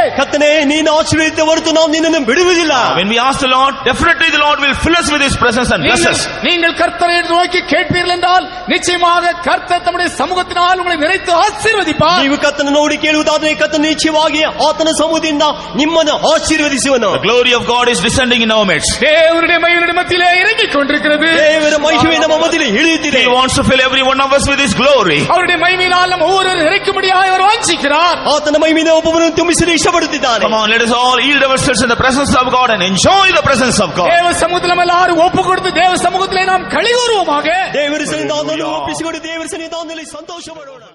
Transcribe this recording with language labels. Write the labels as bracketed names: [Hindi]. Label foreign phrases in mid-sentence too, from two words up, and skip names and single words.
[Kannada] ಕರ್ತನೇ, ನೀನು ಆಶೀರ್ವದಿಸಿದ ಹೊರತು ನಾವು ನಿನ್ನನ್ನು ಬಿಡುವುದಿಲ್ಲ. [English] When we ask the Lord, definitely the Lord will fill us with His presence and bless us. [Tamil] நீங்கள் கர்த்தரை நோக்கி கேட்பீர்கள் என்றால் நிச்சயமாக கர்த்தர் தம்முடைய சமூகத்தினால் உங்களை நிறைத்து ஆசீர்வதிப்பார். [Kannada] ನೀವು ಕರ್ತನ ನೋಡಿ ಕೇಳುವುದಾದರೆ ಕರ್ತನ ನಿಶ್ಚಯವಾಗಿ ಆತನ ಸಮೂಹದಿಂದ ನಿಮ್ಮನ್ನು ಆಶೀರ್ವದಿಸುವನು. [English] The glory of God is descending in our midst. [Tamil] தேவனுடைய மகிமையுடைய மத்தியிலே இறங்கிக் கொண்டிருக்கிறது. [Kannada] ದೇವರ ಮಹಿಮೆ ನಮ್ಮ ಮಧ್ಯದಲ್ಲಿ ಇಳಿಯುತ್ತಿದೆ. [English] He wants to fill every one of us with His glory. [Tamil] அவருடைய மகிமையினால் நம்ம ஒவ்வொருவரும் நிறைக்கும்படியாக அவர் வாஞ்சிக்கிறார். [Kannada] ಆತನ ಮಹಿಮೆಯಿಂದ ಒಬ್ಬೊಬ್ಬರನ್ನು ತುಂಬಿಸಲು ಇಷ್ಟಪಡುತ್ತಿದ್ದಾನೆ. [English] Come on, let us all yield ourselves in the presence of God and enjoy the presence of God. [Tamil] தேவ சமூகத்தில் நம்ம எல்லாரும் ஒப்பு கொடுத்து தேவ சமூகத்திலே நாம் களி கூறுவோமாக. [Kannada] ದೇವರ ಸನ್ನಿಧಾನದಲ್ಲಿ ಒಪ್ಪಿಸಿಕೊಂಡು ದೇವರ ಸನ್ನಿಧಾನದಲ್ಲಿ ಸಂತೋಷ ಪಡೋಣ.